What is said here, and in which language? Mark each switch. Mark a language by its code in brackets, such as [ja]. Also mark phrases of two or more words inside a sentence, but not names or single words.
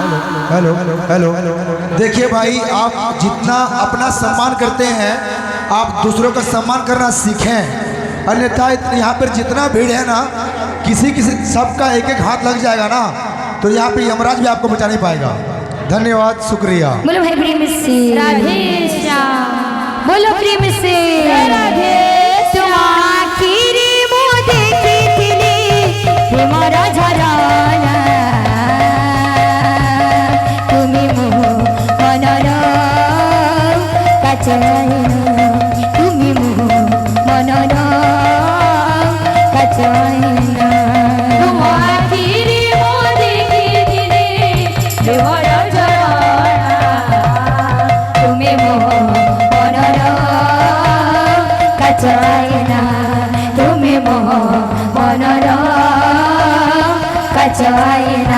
[hi] हेलो हेलो देखिए भाई, आप जितना अपना सम्मान करते हैं आप दूसरों का सम्मान करना सीखें, अन्यथा यहाँ पर जितना भीड़ है ना किसी सबका एक एक हाथ लग जाएगा ना तो यहाँ पे यमराज भी आपको बचा नहीं पाएगा। धन्यवाद, शुक्रिया। बोलो भाई प्रेम से राधे श्याम बोलो प्रेम से राधे [or] ତୁମ ଆଖିରି ମୋ ଦେଖିଥିଲି ପ୍ରେମର ଝରଣା ତୁମି ମୋ ମନର କାଚଇନା ତୁମି ମୋ ମନର କାଚଇନା ତୁମ ଆଖିରି ମୋ ଦେଖିଥିଲି ପ୍ରେମର ଝରଣା ତୁମି ମୋ ମନର କାଚଇନା ତୁମି ମୋ ମନର କାଚଇନା।